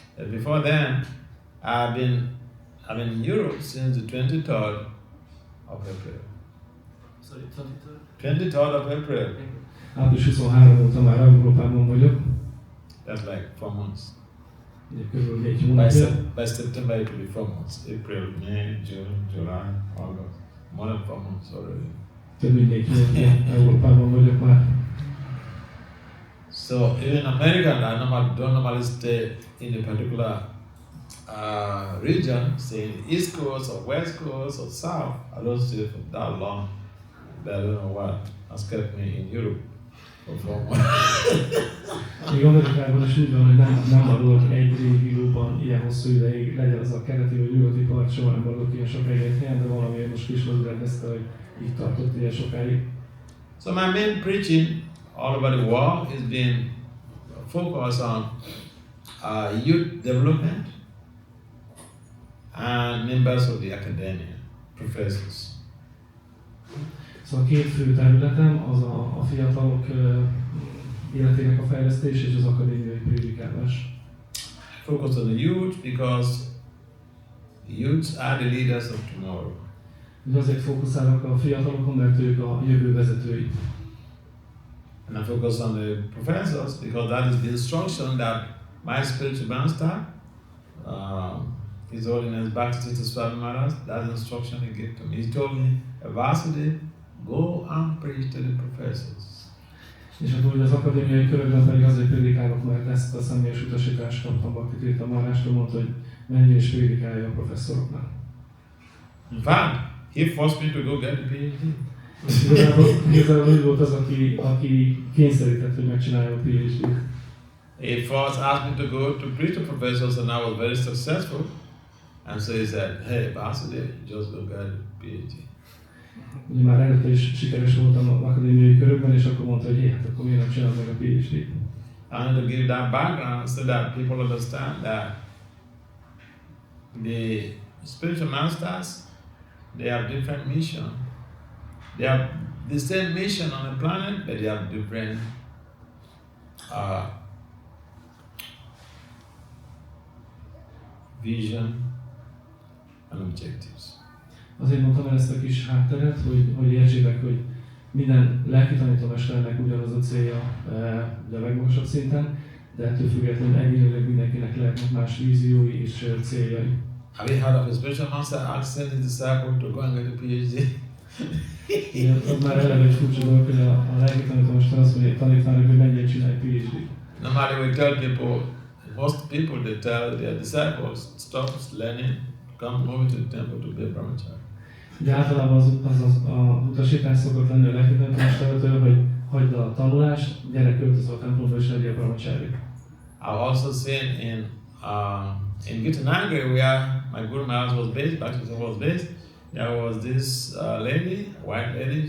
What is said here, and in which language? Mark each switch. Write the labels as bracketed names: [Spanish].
[English] Before then, I've been in Europe since the 23rd of April. Sorry, 23rd of April. [Hungarian] Április 23 óta már Európában vagyok. [English] That's like 4 months. [Hungarian] Körülbelül 4 hónapja. [English] By September it will be 4 months. April, May, June, July, August. More than 4 months already. [Hungarian] Több mint 4 hónapja Európában vagyok már. [English] So even in America, I don't normally stay in a particular region, say East Coast or West Coast or South. I don't stay for that long. But I don't know what has kept me in Europe [Hungarian] Még Amerikában is úgy van, hogy nem maradok egy régióban ilyen hosszú ideig, legyen az a keleti vagy nyugati part, soha nem maradok ilyen sokáig helyen, de valamiért most Kismadú rendezte, hogy így tartott ilyen sokáig. [English] So my main preaching all over the world has been focused on youth development and members of the academia, professors. [Hungarian] Szóval két fő területem az a fiatalok életének a fejlesztés és az akadémiai prédikálás. [English] Focus on the youth because the youths are the leaders of tomorrow. [Hungarian] Azért fókuszálok a fiatalokon, mert ők a jövő vezetői. [English] And I focus on the professors because that is the instruction that my spiritual master, His Holiness Bhakti Swami Maharaj, that instruction he gave to me. He told me, Vasudeva, go and preach to the professors. [Hungarian] És akkor az akadémiai körökben pedig azért prédikálok, mert ezt a személyes utasítást kaptam Bhakti Maharajtól, mondta, hogy menj és prédikálja a professzoroknak. [English] In fact, he forced me to go get the PhD. [Hungarian] Igazából ő volt az, aki kényszerített, hogy megcsinálja a PhD-t. [English] He first asked me to go to preach to professors and I was very successful. And so he said, hey, Vasudeva, just go get the PhD. [Hungarian] Ugye már előtte is sikeres voltam az akadémiai körökben, és akkor mondta, hogy hát akkor miért nem csinálom meg a PhD-t. [English] I want to give that background so that people understand that the spiritual masters, they have different mission. They have the same mission on the planet, but they have different vision and objectives. [Hungarian] Azért mondtam el ezt a kis hátteret, hogy értsétek, hogy minden lelki tanítómesternek ugyanaz a célja, de a legmagasabb szinten, de ettől függetlenül egyénileg mindenkinek lehetnek más víziói és céljai. [English] Have you heard of a spiritual master asking his disciple to go and get a PhD? [Hungarian] Az már eleve egy furcsa dolog, hogy a lelki tanítómester azt mondja tanítvának, hogy menjél csinálj PhD-t. [English] Normally we tell people, most people they tell their disciples, stop learning, come over to the temple to be a brahmachari. [Hungarian] De általában az utasítás szokott lenni a lelki tanítómestertől, hogy hagyd a tanulást, gyere költözz a templomba és legyél brahmachari. [English] I've also seen in Gitanagari, where my Guru Maharaj was based, Bhakti was based, there was this lady, white lady.